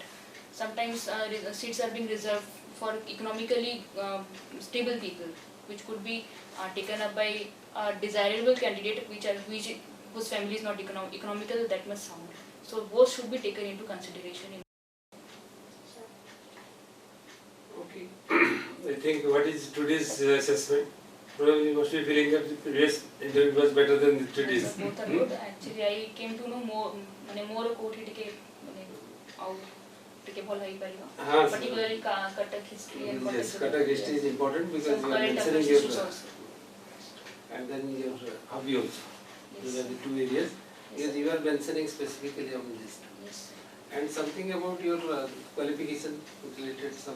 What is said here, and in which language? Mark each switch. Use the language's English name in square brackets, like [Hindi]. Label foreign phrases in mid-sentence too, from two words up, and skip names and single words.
[English] Sometimes seats are being reserved for economically stable people, which could be taken up by a desirable candidate whose family is not economical that much sound. So both should be taken into consideration. Okay. I think what is today's assessment? Probably you must be feeling that the previous interview was better than today's. Both are good. Actually, I came to know more कोठी टिके आउ टिके बोल है परिवा. Particularly Cuttack history and yes, Cuttack history is important because you are mentioning your and then your hobby also. Those are the two areas. Because you are mentioning specifically on this. Yes. And something about your qualification related some